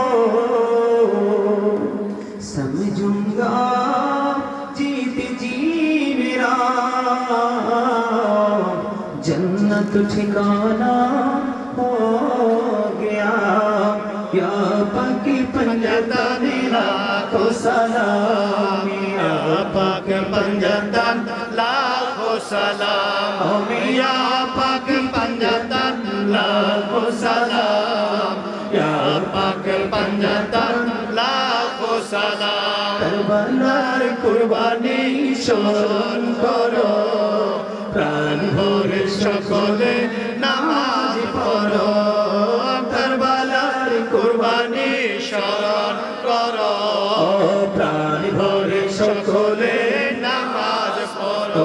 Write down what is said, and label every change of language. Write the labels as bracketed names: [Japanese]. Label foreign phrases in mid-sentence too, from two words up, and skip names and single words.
[Urdu] سمجھوں گا جیت جی میرا جنت ٹھکانہ ہو گیا یا پاک پنجتن لاکھوں سلام یا پاک پنجتن لاکھوں سلام یا پاک پنجتن لاکھوں سلام یا پاک پنجتن لاکھوں سلام [Bangla] کربلاর কুরবানি স্মরণ করো প্রাণ ভরে সকলে নামাজ পড়ো কারবালার কুরবানি স্মরণ করো প্রাণ ভরে সকলে নামাজ পড়ো